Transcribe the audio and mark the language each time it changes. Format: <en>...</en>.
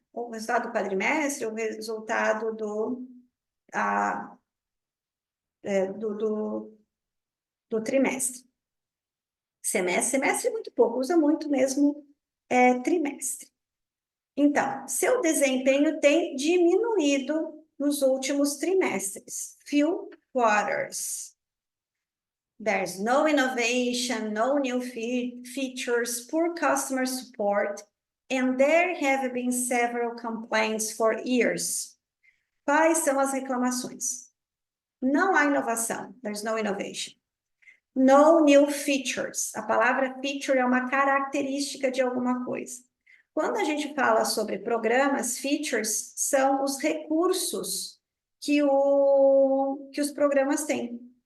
<pt>O resultado do quadrimestre, o resultado do trimestre. Semestre é muito pouco, usa muito mesmo trimestre. Então, seu desempenho tem diminuído nos últimos trimestres.</pt> <en>Few quarters. There's no innovation, no new features, poor customer support, and there have been several complaints for years.</en> <pt>Quais são as reclamações? Não há inovação.</pt> <en>There's no innovation. No new features.</en> <pt>A palavra feature é uma característica de alguma coisa. Quando a gente fala sobre programas, features são os recursos que os programas têm.</pt>